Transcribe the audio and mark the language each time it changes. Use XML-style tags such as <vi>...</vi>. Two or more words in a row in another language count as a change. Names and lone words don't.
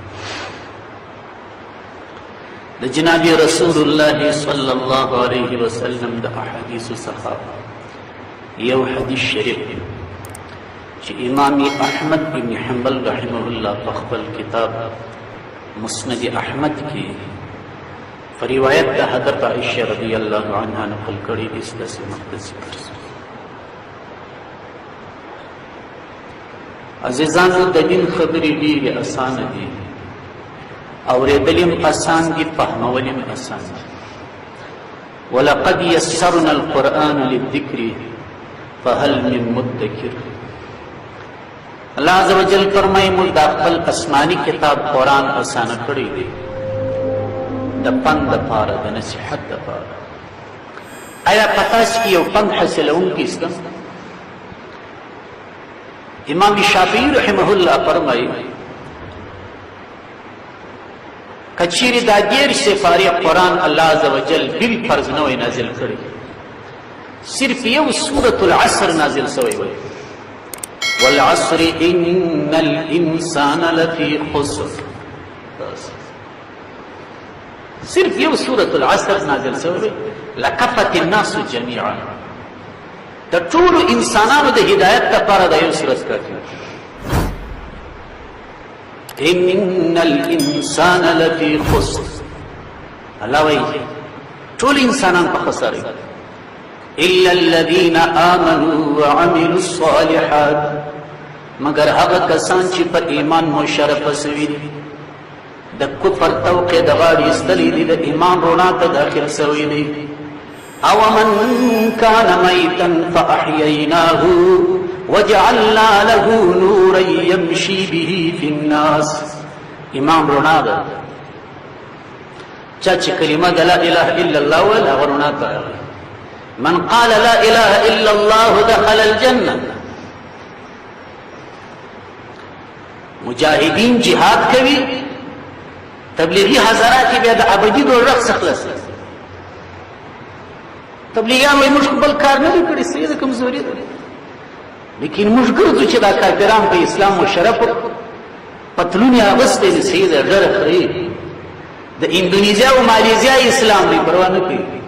<ps>د جناب رسول الله</ps> <ar>صلی الله علیه وسلم</ar> <ps>د احادیثو څخه یو حدیث شریف چې امام احمد بن حنبل</ps> <ar>رحمه الله</ar> <ps>په خپل کتاب مسند احمد کې روایت د حضرت عائشہ</ps> <ar>رضی الله عنها</ar> <ps>نقل کړي دي. ستاسو مخته ذکر شوی. عزیزانو، د دین خبرې ډېرې اسانه دي، اورېدل هم اسان دي، فهمول هم اسان دي.</ps> <ar>ولقد یسرنا القرآن للذکر فهل من مدکر.</ar> <ps>الله</ps> <ar>عز وجل</ar> <ps>فرمایي موږ د خپل آسماني کتاب قرآن اسانه کړی دی د پند دپاره، د نصیحت دپاره. آیا په تاسو کې یو پند حاصلونکی شته؟ امام شافعي</ps> <ar>رحمه الله</ar> <ps>فرمایي که چیرې دا دېرش سپارې قرآن الله</ps> <ar>عز وجل</ar> <ps>بل فرض نه وای نازل کړی، صرف یو سورة العصر نازل شوی وای،</ps> <ar>والعصر ان الانسان لفی خسر،</ar> <ps>صرف یو سورة العصر نازل شوی،</ps> <ar>لکفت الناس جميعا،</ar> <ps>د ټولو انسانانو د هدایت لپاره دا یو سورت کافي.</ps> <ar>ان الانسان لفی خسر،</ar> <ps>الله وایي ټول انسانان په خساره دي،</ps> <ar>الا الذين امنوا وعملوا الصالحات،</ar> <ps>مگر هغه کسان چې په ایمان مشرف شوي دي، د کفر توقع د غاړې ایستلې دي، د ایمان رڼا ته داخل شوي دي.</ps> <ar>او من كان ميتا فاحييناه وجعلنا له نورا يمشي به في الناس.</ar> <ps>ایمان رڼا ده، چا چې کلمه د</ps> <ar>لا اله الا الله</ar> <ps>ویل هغه رڼا ته راغی.</ps> <ar>من قال لا اله الا الله دخل الجنه.</ar> <ps>مجاهدین جهاد کوي، تبلیغی حضرات بیا د ابدي دوزخ څخه خلاص. تبلیغیان وایي موږ بل کار نه دی کړی، سیده کمزوري ده، لیکن موږ ګرځو چې دا کافران په اسلام مشرف پتلون یې اغوستی دي، سیده ډېره خري د اندونیزیا او مالیزیا اسلام دی، پروا نه کوي.</ps>